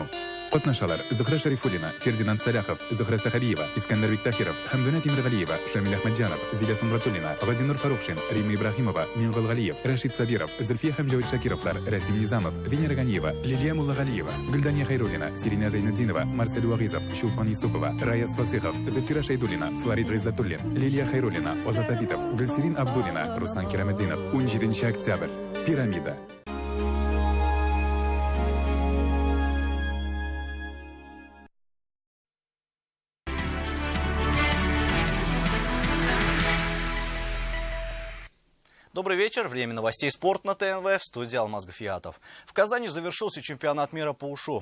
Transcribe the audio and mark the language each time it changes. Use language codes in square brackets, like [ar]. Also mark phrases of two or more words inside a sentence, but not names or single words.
[tt] Катнашалар: Зөһрә Шәрифуллина, Фердинанд Сәләхов, Зөһрә Сәхәриева, Искәндәр Биктахиров, Хәмдүнә Тимергалиева, Шамил Әхмәтҗанов, Зилә Сумратуллина, Газинур Фарухшин, Рима Ибраһимова, Мингол Галиев, Рәшид Сабиров, Зөлфия Хәмҗәвит Шакировлар, Рәсим Низамов, Венера Ганиева, Лилия Муллагалиева, Гөлдания Хайруллина, Сирина Зайнетдинова, Марсель Вагизов, Шулпан Юсупова, Раят Свасихов, Зөлфира Шайдуллина, Флорид Гыйззатуллин, Лилия Хайруллина, Озат Абитов, Гөлсирин Абдуллина, Руслан Кираметдинов. 17 октябрь. Пирамида. [ru] Добрый вечер. Время новостей спорт на ТНВ. В студии Алмаз Гафиятов. В Казани завершился чемпионат мира по ушу.